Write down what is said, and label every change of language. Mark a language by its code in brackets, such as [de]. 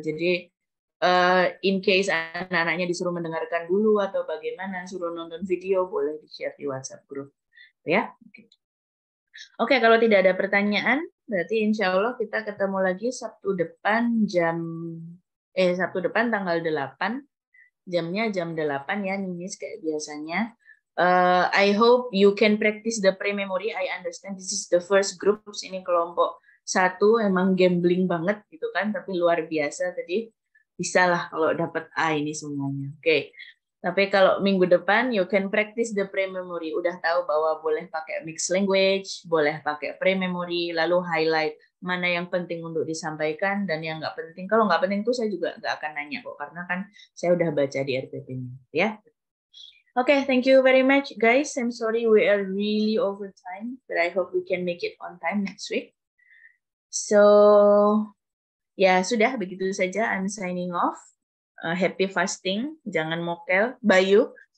[id] Jadi [en] in case [id] anak-anaknya disuruh mendengarkan dulu atau bagaimana, suruh nonton video, boleh di-share di WhatsApp group ya. Oke, kalau tidak ada pertanyaan, berarti insya Allah kita ketemu lagi Sabtu depan Sabtu depan tanggal 8, jamnya jam 8 ya, Ninis kayak biasanya. [en] I hope you can practice the pre-memory. I understand this is the first group. [id] Ini kelompok 1 emang gambling banget gitu kan, tapi luar biasa tadi. Bisa lah kalau dapat A ini semuanya. Oke. Tapi kalau minggu depan [en] you can practice the pre-memory. [id] Udah tahu bahwa boleh pakai [en] mixed language, [id] boleh pakai pre-memory, lalu highlight mana yang penting untuk disampaikan dan yang nggak penting. Kalau nggak penting tuh saya juga nggak akan nanya kok, karena kan saya udah baca di RPP-nya ya. [en] Okay, thank you very much, guys. I'm sorry we are really over time, but I hope we can make it on time next week. [id] So, ya sudah, begitu saja. [en] I'm signing off. Happy fasting, [id] jangan mokel. Bayu.